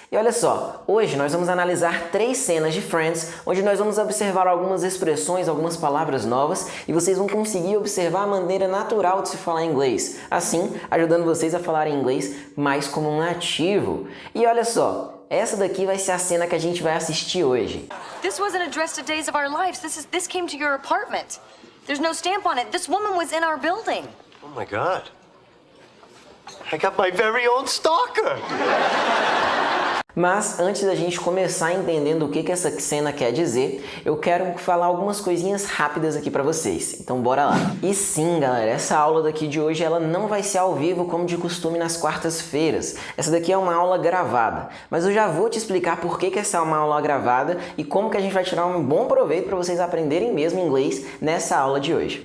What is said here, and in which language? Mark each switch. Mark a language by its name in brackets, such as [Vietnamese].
[Portuguese] E olha só, hoje nós vamos analisar 3 cenas de Friends, onde nós vamos observar algumas expressões, algumas palavras novas, e vocês vão conseguir observar a maneira natural de se falar inglês, assim ajudando vocês a falar inglês mais como um nativo. E olha só, essa daqui vai ser a cena que a gente vai assistir hoje. [English] This wasn't addressed to days of our lives. This came to your apartment. There's no stamp on it. This woman was in our building. Oh my God. I got my very own stalker! [Portuguese] Mas antes da gente começar entendendo o que essa cena quer dizer, eu quero falar algumas coisinhas rápidas aqui pra vocês. Então bora lá. E sim, galera, essa aula daqui de hoje ela não vai ser ao vivo como de costume nas quartas-feiras. Essa daqui é uma aula gravada. Mas eu já vou te explicar por que essa é uma aula gravada e como que a gente vai tirar um bom proveito para vocês aprenderem mesmo inglês nessa aula de hoje.